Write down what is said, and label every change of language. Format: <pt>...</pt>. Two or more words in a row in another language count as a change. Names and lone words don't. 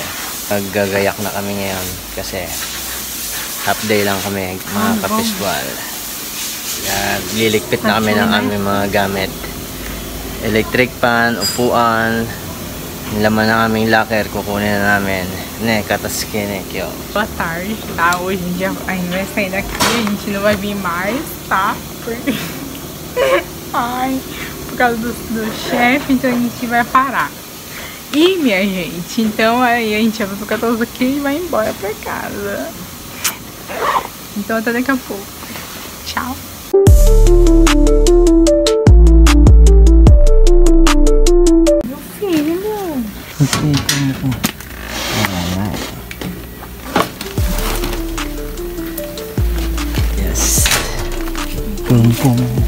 <tl>Maggagayak na kami ngayon kasi</tl> <en>half day</en> <tl>lang kami mga ka-festival. Lilikpit na kami ng aming mga gamit. Electric fan, upuan, laman ng aming locker, kukunin na namin. Ne, kataskin kyo.</tl> <pt>Boa tarde, tá? Hoje a gente vai sair daqui, a gente não vai vir mais, tá? Porque... Ai... Por causa do chefe, então a gente vai parar. E minha gente, então aí a gente vai ficar todos aqui e vai embora pra casa. Então até daqui a pouco. Tchau. Meu filho. Yes. Pum pum.</pt>